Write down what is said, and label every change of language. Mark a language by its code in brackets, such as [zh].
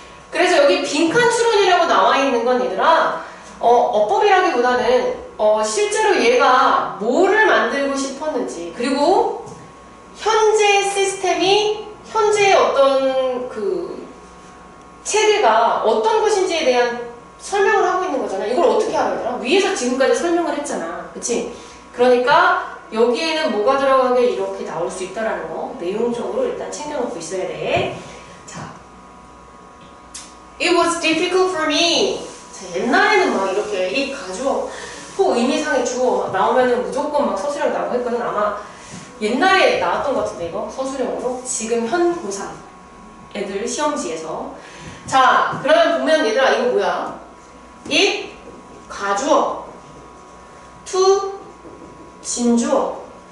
[ko] 그래서 여기 빈칸 추론이라고 나와 있는 건 얘들아 어법이라기보다는 실제로 얘가 뭐를 만들고 싶었는지 그리고 현재 시스템이 현재의 어떤 그 체계가 어떤 것인지에 대한 설명을 하고 있는 거잖아. 이걸 어떻게 알아 얘들아? 위에서 지금까지 설명을 했잖아. 그치? 그러니까 여기에는 뭐가 들어가게 이렇게 나올 수 있다라는 거 내용적으로 일단 챙겨놓고 있어야 돼. [en] 자, It was difficult for me. [ko] 자, 옛날에는 막 이렇게 이 가주어, 의미상의 주어 나오면은 무조건 막 서술형 나오고 했거든. 아마 옛날에 나왔던 것 같은데 이거 서술형으로 지금 현고사 애들 시험지에서. 자, 그러면 보면 얘들아 이거 뭐야? it 가주어, to 진주어.